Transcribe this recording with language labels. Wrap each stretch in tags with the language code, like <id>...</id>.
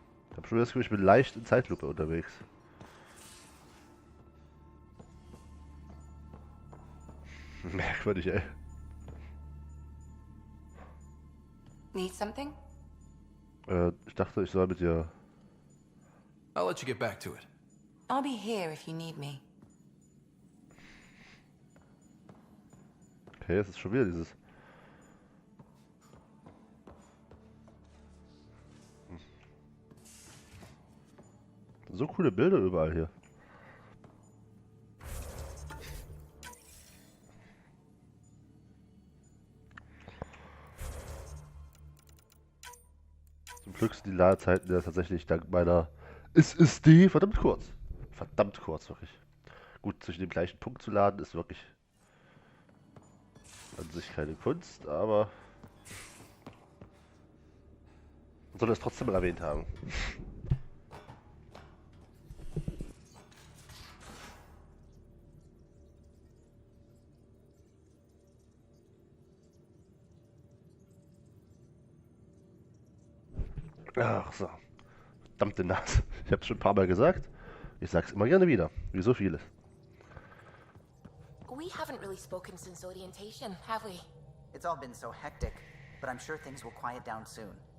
<de>Ich habe schon das Gefühl, ich bin leicht in Zeitlupe unterwegs. Merkwürdig, ey.</de> <en>Need something?</en> <de>Ich dachte, ich soll mit dir...</de> <en>I'll let you get back to it. I'll be here if you need me.</en> <de>Okay, es ist schon wieder dieses... So coole Bilder überall hier. Zum Glück sind die Ladezeiten ja tatsächlich dank meiner SSD verdammt kurz. Verdammt kurz, wirklich. Gut, zwischen dem gleichen Punkt zu laden ist wirklich an sich keine Kunst, aber man soll es trotzdem mal erwähnt haben. Ach so. Verdammte Nase. Ich hab's schon ein paar Mal gesagt. Ich sag's immer gerne wieder. Wie so vieles.</de> <en>We haven't really spoken since orientation, have we? It's all been so hectic, but I'm sure things will quiet down soon.</en>